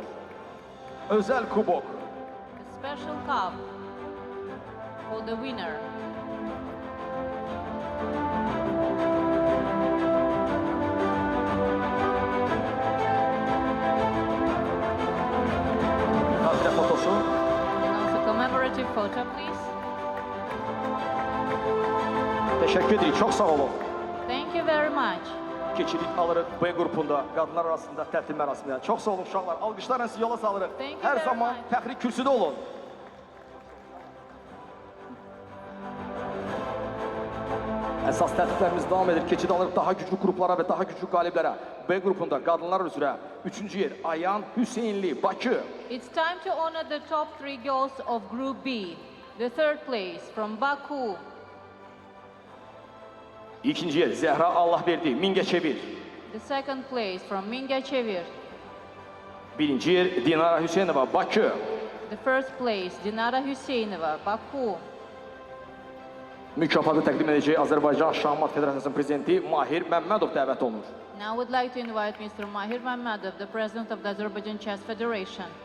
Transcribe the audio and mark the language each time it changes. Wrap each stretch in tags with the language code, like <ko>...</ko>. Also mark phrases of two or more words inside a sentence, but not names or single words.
<az>Özəl kubok.</az> <en>A special cup for the winner.</en> <az>Xatirə fotosu.</az> <en>And also commemorative photo, please.</en> <az>Təşəkkür edirik, çox sağ olun.</az> <en>Thank you very much.</en> <az>Keçirik alırıq B qrupunda qadınlar arasında tərtib mərasimindən. Çox sağ olun uşaqlar. Alqışlarla sizi yola salırıq.</az> <en>Thank you</en> <az>Hər</az> <en>very</en> <az>zaman</az> <en>much.</en> <az>fəxri kürsüdə olun. Əsas tərtiblərimiz davam edir. Keçid alırıq daha güclü qruplara və daha güclü qaliblərə. B qrupunda qadınlar üzrə 3-cü yer Ayan Hüseynli, Bakı.</az> <en>It's time to honor the top 3 girls of Group B. The third place from Baku.</en> <az>İkinci yer Zəhra Allahverdi, Mingəçevir.</az> <en>The second place from Mingəçevir.</en> <az>Birinci yer Dinara Hüseynova, Bakı.</az> <en>The first place, Dinara Hüseynova, Baku.</en> <az>Mükafatı təqdim edəcək Azərbaycan Şahmat Federasiyasının prezidenti Mahir Məmmədov dəvət olunur.</az> <en>Now I would like to invite Mr. Mahir Mammadov, the president of the Azerbaijan Chess Federation.</en>